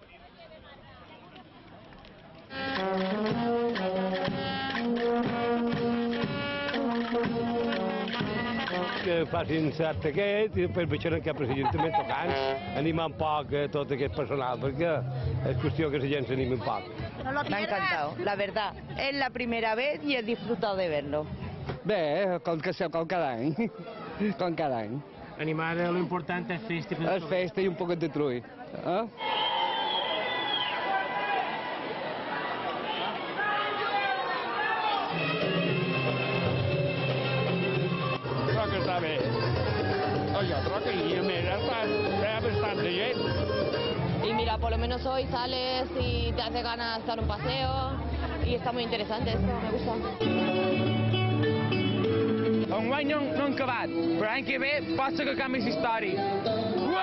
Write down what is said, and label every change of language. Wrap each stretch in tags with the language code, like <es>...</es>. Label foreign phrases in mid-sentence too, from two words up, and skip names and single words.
<ca>Que facin cert aquest i després baixaran cap a l'Ajuntament tocant, animant poc tot aquest personal, perquè és qüestió que la gent s'animi un poc.</ca> <es>Me ha encantado, la verdad. Es la primera vez y he disfrutado de verlo.</es> <ca>Bé, com cada any. Com cada any. Animar,</ca> <es>lo importante es festa.</es> <ca>És festa i un poc de trull.</ca> <es>Creo que está bé. Yo creo que y mira, está bastante gente. Y mira, por lo menos hoy sales y te hace ganas dar un paseo y está muy interesante esto, me gusta.</es> <ca>Enguany no han acabat, però l'any que ve pot ser que canvi la història.</ca>